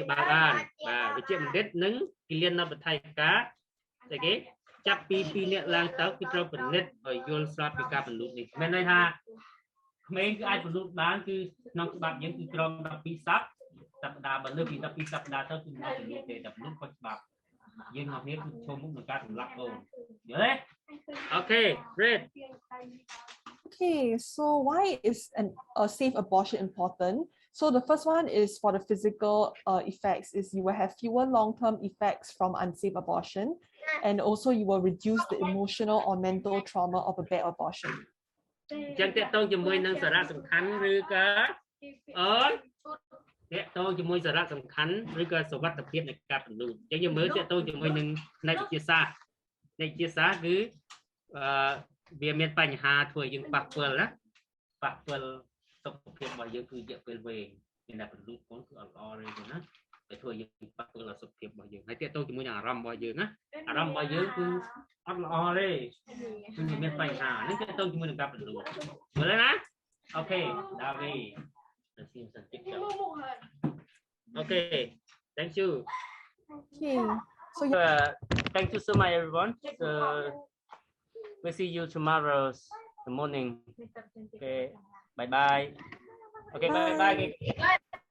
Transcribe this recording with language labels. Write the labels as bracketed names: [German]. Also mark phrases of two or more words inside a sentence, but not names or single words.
[Khmer] បានបាទវិជ្ជាបណ្ឌិតនិងគិលានុបដ្ឋាយការស្អីគេចាប់ពី2នាក់ឡើងទៅគឺត្រូវពិនិត្យឲ្យយល់ស្របពីការពន្លូតនេះមានន័យថាក្មេងគឺអាចពន្លូតបានគឺក្នុងច្បាប់យើងគឺក្រោម12សប្តាហ៍បើលើពី12សប្តាហ៍ទៅគឺមិនពន្លូតទេតែពន្លូតខុសច្បាប់យើងមកនេះគឺឈុំមុខនឹងការសម្លាប់កូនយល់ទេអូខេ great. [English] Okay, so why is a safe abortion important? So the first one is for the physical effects is you will have fewer long-term effects from unsafe abortion, and also you will reduce the emotional or mental trauma of a bad abortion. [Khmer] ចឹងតេតងជាមួយនឹងសារៈសំខាន់ឬក៏អូនតេតងជាមួយសារៈសំខាន់ឬក៏សុវត្ថិភាពនៃការពន្លូតចឹង យើងមើលតេតងជាមួយនឹងផ្នែកវិទ្យាសាស្ត្រគឺវាមានបញ្ហាធ្វើឲ្យយើងប៉ះពាល់ណាប៉ះពាល់សុខភាពរបស់យើងគឺរយៈពេលវែងមានតែពន្លូតកូនគឺអត់ល្អទេណាតែធ្វើឲ្យយើងប៉ះពាល់ដល់សុខភាពរបស់យើងហើយទាក់ទងជាមួយនឹងអារម្មណ៍របស់យើងណាអារម្មណ៍របស់យើងគឺអត់ល្អទេគឺមានបញ្ហានេះទាក់ទងជាមួយនឹងការពន្លូតមើលណាអូខេដាវីទៅស៊ីមសន្តិចអូខេ [English] thank you Okay, so thank you so much everyone we'll see you tomorrow the morning okay bye bye okay bye bye